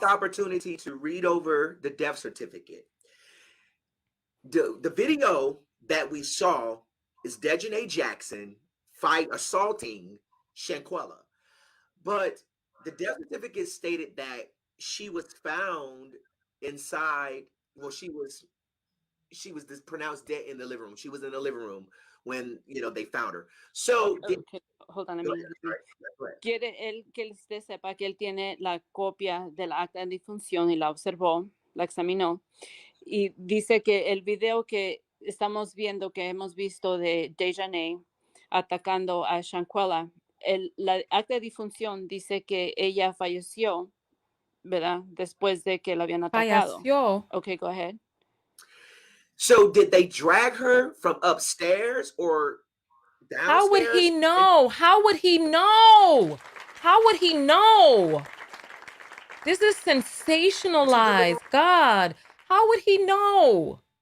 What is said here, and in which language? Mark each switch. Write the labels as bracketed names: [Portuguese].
[English] the opportunity to read over the death certificate. The video that we saw is Daejanae Jackson assaulting Shanquella. But the death certificate stated that she was found inside, well, she was pronounced dead in the living room. She was in the living room when they found her. So Okay, hold on a go minute. ahead, sorry. Go ahead. [Spanish] Quiere él que usted sepa que él tiene la copia del acta de difunción y la observó, la examinó, y dice que el video que estamos viendo, que hemos visto de Daejanae atacando a Shanquella, la acta de difunción dice que ella falleció, ¿verdad? Después de que la habían atacado. Falleció. [English] Okay, go ahead. So did they drag her from upstairs or downstairs? How would he know? How would he know? How would he know? This is sensationalized. God, how would he know?